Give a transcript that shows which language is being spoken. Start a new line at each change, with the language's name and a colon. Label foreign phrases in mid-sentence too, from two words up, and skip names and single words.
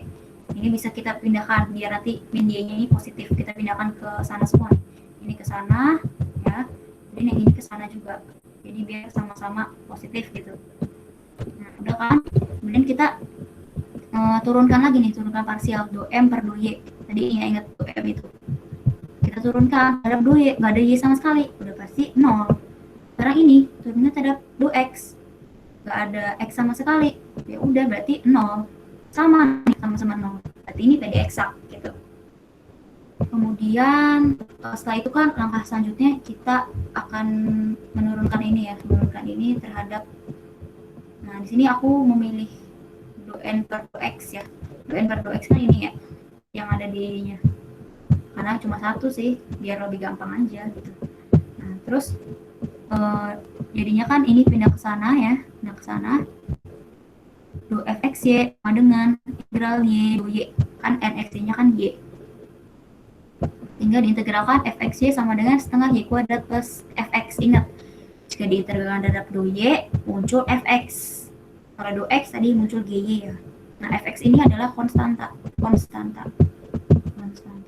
Indonesian: Ini bisa kita pindahkan biar nanti min y-nya ini positif, kita pindahkan ke sana semua. Ini ke sana ya, dan yang ini ke sana juga. Jadi biar sama-sama positif gitu. Nah, udah kan? Kemudian kita turunkan lagi nih, turunkan parsial do m per do y. Tadi ingat do m itu. Kita turunkan terhadap do y, nggak ada y sama sekali, udah pasti 0. Sekarang ini turunnya terhadap do x, nggak ada x sama sekali, ya udah berarti 0. Sama sama 0, berarti ini tadi eksak gitu. Kemudian setelah itu kan langkah selanjutnya kita akan menurunkan ini terhadap, nah di sini aku memilih do n per do x ya. Do n per do x kan ini ya yang ada di ininya, karena cuma satu sih biar lebih gampang aja gitu. Nah, terus jadinya kan ini pindah ke sana ya, pindah ke sana. Do fxy sama dengan integral y do y, kan nx-nya kan y, tinggal diintegralkan fxy sama dengan setengah y kuadrat plus fx. Ingat, jika diintegralkan terhadap do y muncul fx, kalau do x tadi muncul gy ya. Nah, fx ini adalah konstanta konstanta.